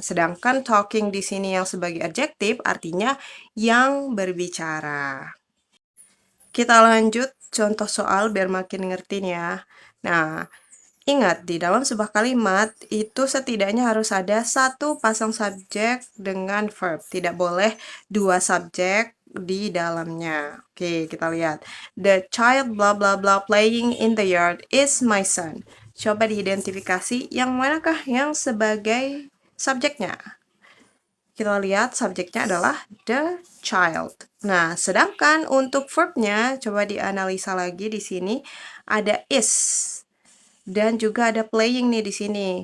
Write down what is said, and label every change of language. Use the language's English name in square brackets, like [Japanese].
[Indonesian] Sedangkan talking di sini yang sebagai adjektif artinya yang berbicara. Kita lanjut contoh soal biar makin ngerti nih ya. Nah, ingat di dalam sebuah kalimat itu setidaknya harus ada satu pasang subjek dengan verb. Tidak boleh dua subjek di dalamnya. Oke, kita lihat. [English] The child blah blah blah playing in the yard is my son. [Indonesian] Coba diidentifikasi yang manakah yang sebagai subjeknya. Kita lihat subjeknya adalah the child. Nah, sedangkan untuk verbnya coba dianalisa lagi di sini ada is dan juga ada playing nih di sini.